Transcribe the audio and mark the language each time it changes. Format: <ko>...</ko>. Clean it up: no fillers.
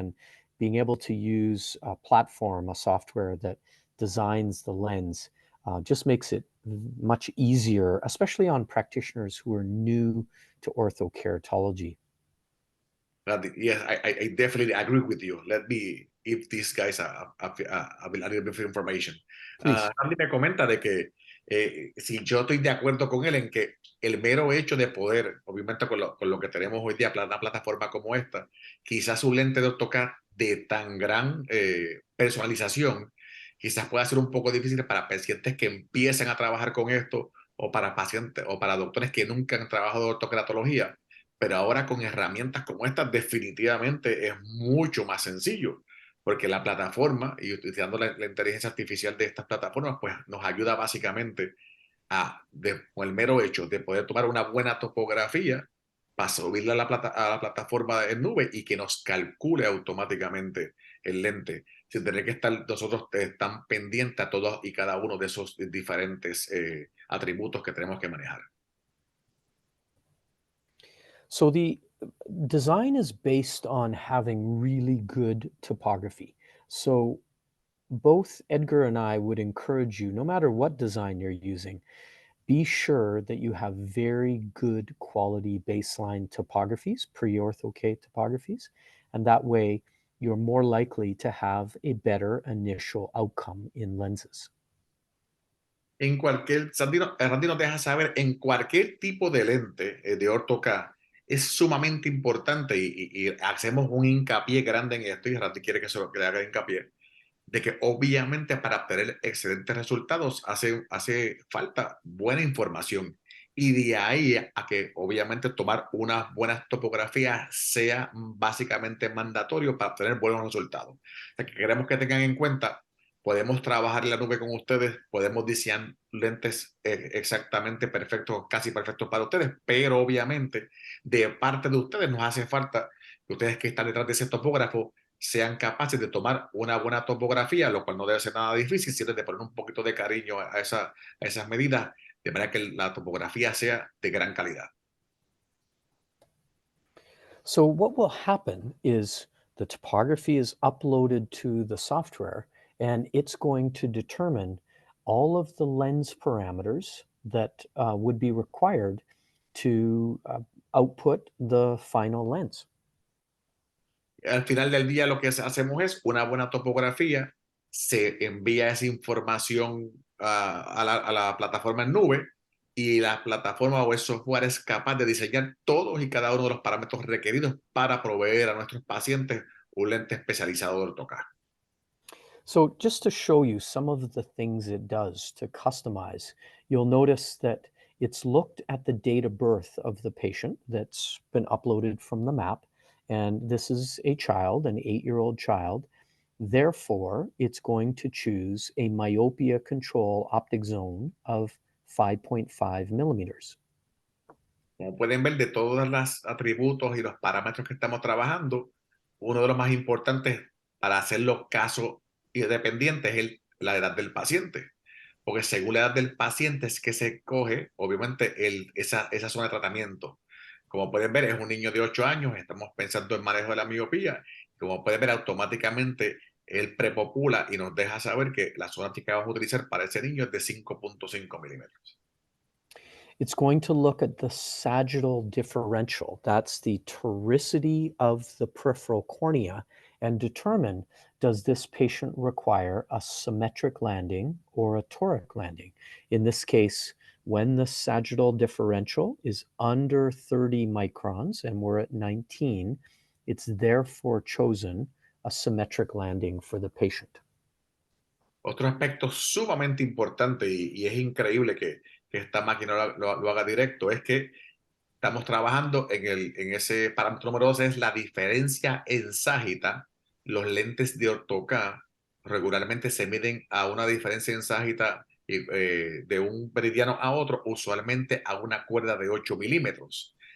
<en>And being able to use a platform, a software that designs the lens, just makes it much easier, especially on practitioners who are new to orthokeratology. Yes, I definitely agree with you. Let me give these guys a little bit of information. Please.</en> <es>Andy me comenta de que si yo estoy de acuerdo con él en que el mero hecho de poder, obviamente con lo que tenemos hoy día, una plataforma como esta, quizás un lente de AutoCAD de tan gran personalización, quizás pueda ser un poco difícil para pacientes que empiezan a trabajar con esto o para pacientes o para doctores que nunca han trabajado de ortocratología, pero ahora con herramientas como estas definitivamente es mucho más sencillo, porque la plataforma y utilizando la inteligencia artificial de estas plataformas, pues nos ayuda básicamente con el mero hecho de poder tomar una buena topografía para subirla a la plataforma en nube y que nos calcule automáticamente el lente, sin tener que estar nosotros tan pendientes a todos y cada uno de esos diferentes atributos que tenemos que manejar.</es> <en>So the design is based on having really good topography. So both Edgar and I would encourage you, no matter what design you're using, be sure that you have very good quality baseline topographies, pre-ortho-k topographies, and that way you're more likely to have a better initial outcome in lenses.</en> <es>Randy nos deja saber, en cualquier tipo de lente de Ortho-k es sumamente importante y hacemos un hincapié grande en esto y Randy quiere que le haga hincapié de que obviamente para obtener excelentes resultados hace falta buena información. Y de ahí a que obviamente tomar unas buenas topografías sea básicamente mandatorio para obtener buenos resultados. O sea, que queremos que tengan en cuenta, podemos trabajar en la nube con ustedes, podemos diseñar lentes exactamente perfectos, casi perfectos para ustedes, pero obviamente de parte de ustedes nos hace falta que ustedes que están detrás de ese topógrafo sean capaces de tomar una buena topografía, lo cual no debe ser nada difícil, sino de poner un poquito de cariño a esas medidas, de manera que la topografía sea de gran calidad.</es> <en>So what will happen is the topography is uploaded to the software and it's going to determine all of the lens parameters that would be required to output the final lens.</en> <es>Al final del día lo que hacemos es una buena topografía, se envía esa información a la plataforma en nube y la plataforma o el software es capaz de diseñar todos y cada uno de los parámetros requeridos para proveer a nuestros pacientes un lente especializado de AutoCAD.</es> <en>So just to show you some of the things it does to customize, you'll notice that it's looked at the date of birth of the patient that's been uploaded from the map. And this is a child, an 8-year-old child. Therefore, it's going to choose a myopia control optic zone of 5.5 millimeters.</en> <es>Como pueden ver, de todos los atributos y los parámetros que estamos trabajando, uno de los más importantes para hacer los casos independientes es la edad del paciente. Porque según la edad del paciente es que se coge, obviamente, esa zona de tratamiento. Como pueden ver, es un niño de 8 años, estamos pensando en manejo de la miopía. Como pueden ver, automáticamente él prepopula y nos deja saber que la zona que vamos a utilizar para ese niño es de 5.5 milímetros.</es> <en>It's going to look at the sagittal differential. That's the toricity of the peripheral cornea and determine, does this patient require a symmetric landing or a toric landing? In this case, when the sagittal differential is under 30 microns and we're at 19, it's therefore chosen a symmetric landing for the patient.</en> <es>Otro aspecto sumamente importante y es increíble que esta máquina lo haga directo es que estamos trabajando en ese parámetro número 2, es la diferencia en ságita. Los lentes de Ortho-k regularmente se miden a una diferencia en ságita de un meridiano a otro, usualmente a una cuerda de 8 milímetros.</es>